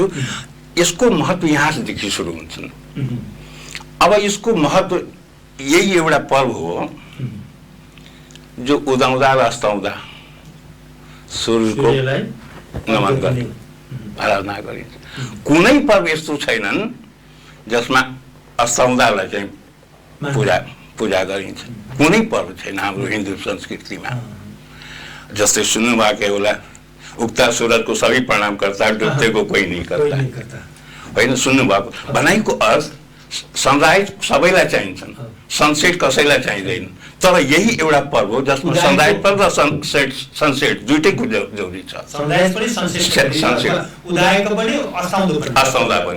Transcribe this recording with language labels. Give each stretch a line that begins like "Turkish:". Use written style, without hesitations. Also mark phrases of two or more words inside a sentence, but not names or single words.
Nepali: यसको महत्त्व यहाँदेखि सुरु हुन्छन्। अब यसको महत्त्व यही एउटा पर्व हो जो उदाउँदा र अस्ताउँदा सूर्यको नमन गर्ने आराधना गरिन्छ। कुनै पर्व यस्तो छैनन् जसमा अस्ताउँदालाई चाहिँ पूजा गरिन्छ, कुनै पर्व छैन हाम्रो हिन्दू संस्कृतिमा। जस्तै सुन्नुभएको होला,
Hindi: उक्ता सूरजको सबै प्रणाम करता, डुब्तेको कोही नहीं करता,
Nepali: होइन? सुन्नुभएको भनाइको अर्थ सनराइज सबैलाई चाहिन्छन्, सनसेट कसैलाई चाहिँदैन। तर यही एउटा पर्व हो जसमा सनराइज पनि र सनसेट दुइटैको जरुरी छ। अस्ताउँदा पनि।